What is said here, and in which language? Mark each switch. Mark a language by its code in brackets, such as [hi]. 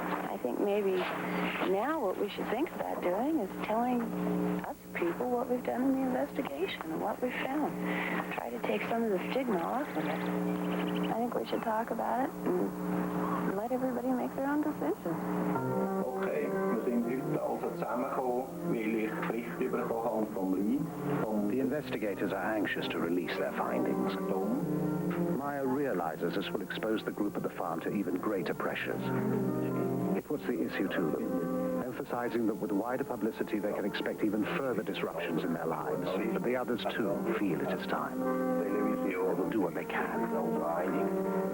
[en] I think maybe now what we should think about doing is telling us people what we've done in the investigation and what we've found. Try to take some of the stigma off of it. I think we should talk about it and let everybody make their own decisions. [de] Okay, wir sind heute also zusammengekommen, weil ich Bericht bekommen habe vom Rhein. [en] The investigators are anxious to release their findings. Meyer realizes this will expose the group at the farm to even greater pressures. He puts the issue to them, emphasizing that with wider publicity they can expect even further disruptions in their lives. But the others too feel it is time. They will do what they can.